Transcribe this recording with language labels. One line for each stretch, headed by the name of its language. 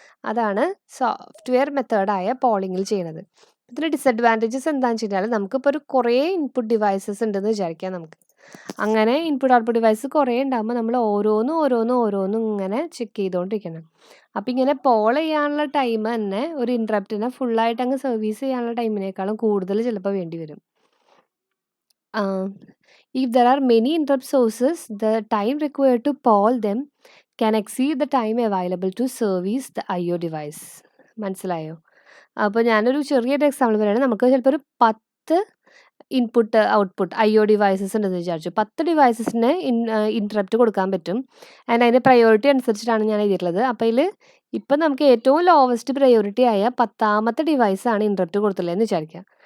Malayalam: അതാണ് സോഫ്റ്റ്വെയർ മെത്തേഡായ പോളിങ്ങിൽ ചെയ്യുന്നത്. ഇതിൻ്റെ ഡിസഡ്വാൻറ്റേജസ് എന്താണെന്ന് വെച്ച് കഴിഞ്ഞാൽ നമുക്കിപ്പോൾ ഒരു കുറേ ഇൻപുട്ട് ഡിവൈസസ് ഉണ്ടെന്ന് വിചാരിക്കാം. നമുക്ക് അങ്ങനെ ഇൻപുട്ട് ഔട്ട്പുട്ട് ഡിവൈസ് കുറേ ഉണ്ടാകുമ്പോൾ നമ്മൾ ഓരോന്നും ഇങ്ങനെ ചെക്ക് ചെയ്തുകൊണ്ടിരിക്കണം. അപ്പം ഇങ്ങനെ പോൾ ചെയ്യാനുള്ള ടൈം തന്നെ ഒരു ഇൻട്രപ്റ്റിനെ ഫുള്ളായിട്ട് അങ്ങ് സർവീസ് ചെയ്യാനുള്ള ടൈമിനേക്കാളും കൂടുതൽ ചിലപ്പോൾ വേണ്ടി വരും.
English: If there are many interrupt sources, the time required to poll them can exceed the time available to service the IO device.
Malayalam: മനസ്സിലായോ? അപ്പോൾ ഞാനൊരു ചെറിയൊരു എക്സാമ്പിൾ പറയുകയാണ്. നമുക്ക് ചിലപ്പോൾ ഒരു 10 ഇൻപുട്ട് ഔട്ട്പുട്ട് IO ഡിവൈസസ് ഉണ്ടെന്ന് വിചാരിച്ചു. 10 ഡിവൈസസിന് ഇൻട്രപ്റ്റ് കൊടുക്കാൻ പറ്റും. ആൻഡ് അതിൻ്റെ പ്രയോറിറ്റി അനുസരിച്ചിട്ടാണ് ഞാൻ എഴുതിയിട്ടുള്ളത്. അപ്പോൾ ഇതിൽ ഇപ്പം നമുക്ക് ഏറ്റവും ലോവസ്റ്റ് പ്രയോറിറ്റി ആയ 10ാമത്തെ ഡിവൈസാണ് ഇൻട്രപ്റ്റ് കൊടുത്തുള്ളതെന്ന് വിചാരിക്കുക.